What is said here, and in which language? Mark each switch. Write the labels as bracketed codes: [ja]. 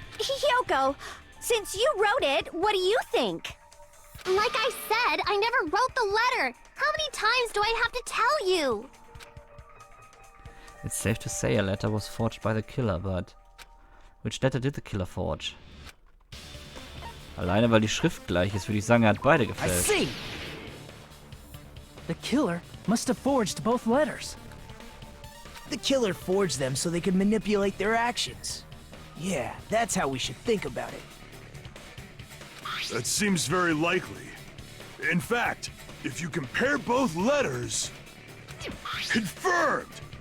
[en] Hiyoko, since you wrote it, what do you think? Like I said, I never wrote the letter. How many times do I have to tell you? It's safe to say a letter was forged by the killer, but... Which letter did the killer forge? [de] Alleine weil die Schrift gleich ist, würde ich sagen, er hat beide [en] I [de] gefälscht. [en] see! The killer must have forged both letters. The killer forged them so they could manipulate their actions. Yeah, that's how we should think about it. That seems very likely. In fact, if you compare both letters... Confirmed!